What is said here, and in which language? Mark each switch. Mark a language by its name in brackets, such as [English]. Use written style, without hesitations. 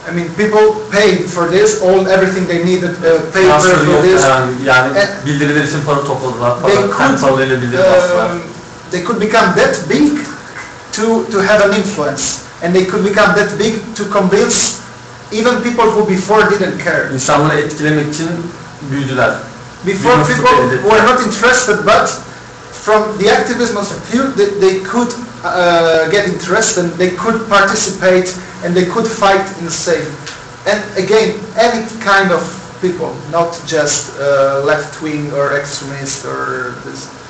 [English] I mean, people paid for this, everything they needed, paper for this. [Turkish] Yani bildiriler için para topladılar. Paralarıyla bildiri bastılar. [English] They could become that big to have an influence, and they could become that big to convince even people who before didn't care. [Turkish] İnsanları etkilemek için büyüdüler. [English] Before people were not interested, but from the activism of few, they could get interested, and they could participate, and they could fight in the same. And again, any kind of people, not just left-wing or extremist or this.